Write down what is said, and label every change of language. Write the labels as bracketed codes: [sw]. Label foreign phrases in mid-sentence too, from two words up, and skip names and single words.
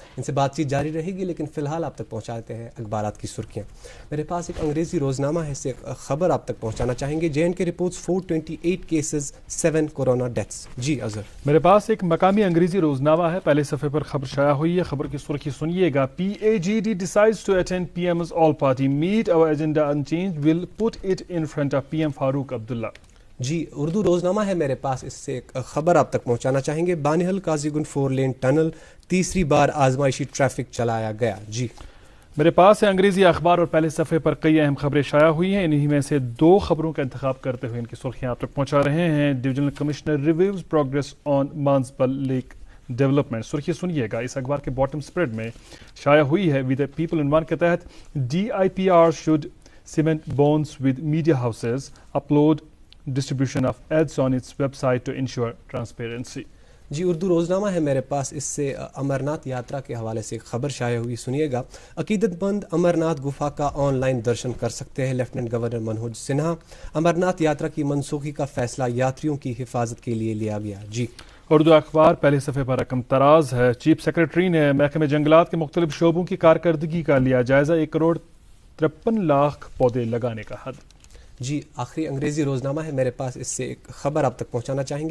[ur] ان سے بات چیت جاری رہے گی, لیکن فی الحال آپ تک پہنچاتے ہیں اخبارات کی سرخیاں. میرے پاس ایک انگریزی روزنامہ ہے, اس سے خبر آپ تک پہنچانا چاہیں گے. [en] JNK reports 428 cases 7 corona deaths. جی اظہر. [ur] میرے پاس ایک مقامی انگریزی روزنامہ ہے, پہلے صفحے پر خبر شائع ہوئی ہے. خبر کی سرخی سنیے گا, [en] PAGD decides to attend PM's all party meet, our agenda unchanged, will put it in front of PM فاروق عبداللہ. [ur] جی اردو روزنامہ ہے میرے پاس, اس سے ایک خبر آپ تک پہنچانا چاہیں گے. بانہل قاضی گنڈ 4 لین ٹنل تیسری بار آزمائشی ٹریفک چلایا گیا. جی میرے پاس ہے انگریزی اخبار, اور پہلے صفحے پر کئی اہم خبریں شائع ہوئی ہیں. انہی میں سے 2 خبروں کا انتخاب کرتے ہوئے ان کی سرخیاں آپ تک پہنچا رہے ہیں. [en] Divisional Commissioner reviews progress on Mansbal Lake development. [ur] سرخی سنیے گا, اس اخبار کے [en] bottom spread [ur] میں شائع ہوئی ہے. [en] ود پیپل [ur] عنوان کے تحت [en] DIPR should cement bonds with media houses, upload distribution of ads on its website to ensure transparency. [ur] جی اردو روزنامہ ہے میرے پاس, اس سے امرناتھ یاترا کے حوالے سے ایک خبر شائع ہوئی, سنیے گا. عقیدت مند امرناتھ گفا کا آن لائن درشن کر سکتے ہیں. لیفٹیننٹ گورنر منوج سنہا. امرناتھ یاترا کی منسوخی کا فیصلہ یاتریوں کی حفاظت کے لیے لیا گیا. جی اردو اخبار پہلے صفحے پر رقم تراز ہے. چیف سیکرٹری نے محکمہ جنگلات کے مختلف شعبوں کی کارکردگی کا لیا جائزہ. 1 کروڑ 53 لاکھ پودے لگانے کا حد. جی آخری انگریزی روزنامہ ہے میرے پاس, اس سے ایک خبر آپ تک پہنچانا چاہیں گے.